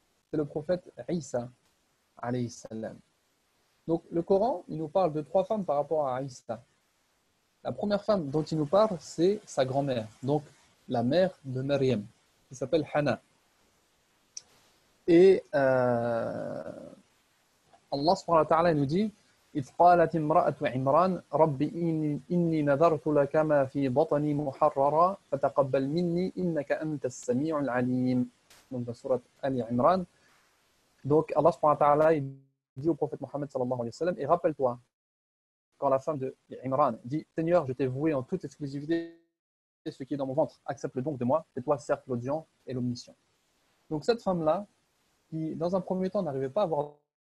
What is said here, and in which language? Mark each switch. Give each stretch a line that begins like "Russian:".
French: C'est le prophète Isa, alayhi salam. Donc, le Coran, il nous parle de 3 femmes par rapport à Isa. La première femme dont il nous parle, c'est sa grand-mère, donc la mère de Maryam, qui s'appelle Hana.
Arabic: Et Allah subhanahu wa ta'ala
French: nous dit
Arabic: إذ قالت امرأة عمران رب إني نذرت لك ما في بطني محررا فتقبل مني إنك أنت السميع العليم.
French: Donc dans surat Ali Imran. Donc Allah subhanahu wa ta'ala dit au prophète Mohammed sallallahu alayhi wa sallam, et rappelle-toi quand la femme de Imran dit Seigneur, je t'ai voué en toute exclusivité ce qui est dans mon ventre, accepte-le donc de moi, c'est toi certes l'audient et l'omniscient. Donc cette femme-là, qui dans un premier temps n'arrivait pas à avoir